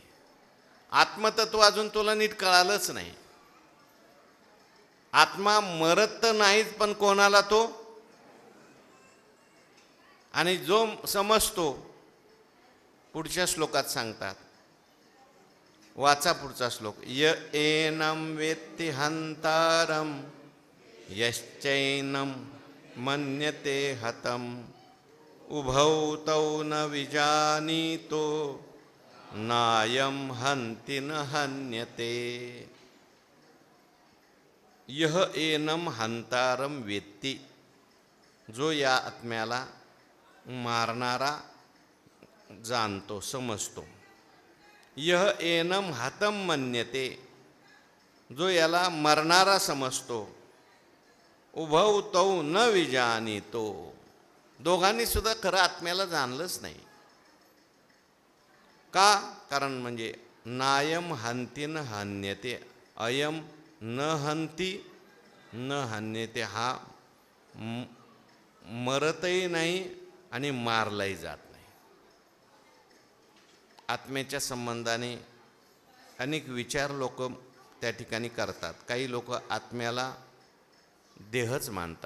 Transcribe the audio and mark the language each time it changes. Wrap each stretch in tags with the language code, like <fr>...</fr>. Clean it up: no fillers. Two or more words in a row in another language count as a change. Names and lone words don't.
<mr>आत्मतत्व अजून तुला नीट कळालंच नाही. आत्मा मरत तर नाहीच, पण कोणाला तो? आणि जो समजतो, पुढच्या श्लोकात सांगतात, वाचा पुढचा श्लोक.</mr> <sa>य एनं वेत्ति हंतारम यश्चैनं मन्यते हतम उभौ तौ न विजानीतो नायं हन्ति न हन्यते. यह एनं हंतारम वेत्ति,</sa> <mr>जो या आत्म्याला मारणारा जाणतो, समजतो.</mr> <sa>यह एनम हतम मन्यते,</sa> <mr>जो याला मरणारा समजतो.</mr> <sa>उभौ तौ न विजानीतो,</sa> <mr>दोघांनी सुद्धा खरं आत्म्याला जाणलंच नाही. का? कारण म्हणजे</mr> <sa>नायम हन्ति न हन्यते, अयम न हन्ति न हन्यते.</sa> <mr>हा मरतही नाही आणि मारलाही जात नाही. आत्म्याच्या संबंधाने अनेक विचार लोक त्या ठिकाणी करतात. काही लोक आत्म्याला देहच मानतात.</mr>